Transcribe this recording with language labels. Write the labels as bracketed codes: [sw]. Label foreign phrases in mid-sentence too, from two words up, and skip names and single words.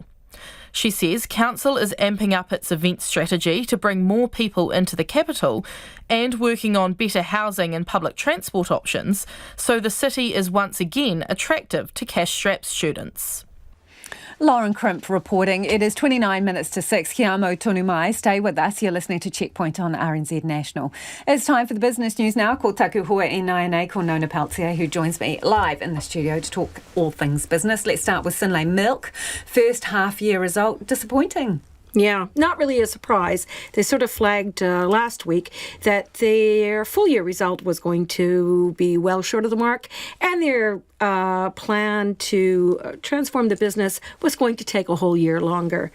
[en] She says council is amping up its event strategy to bring more people into the capital and working on better housing and public transport options so the city is once again attractive to cash-strapped students. Lauren Crimp reporting. It is 29 minutes to 6. [mi] Kia ora tonu mai. [en] Stay with us. You're listening to Checkpoint on RNZ National. It's time for the business news now. [mi] Ko taku hoa e nai ko Nona Peltier, [en] who joins me live in the studio to talk all things business. Let's start with Synlait Milk. First half-year result, disappointing. Yeah, not really a surprise. They sort of flagged last week that their full-year result was going to be well short of the mark, and their plan to transform the business was going to take a whole year longer.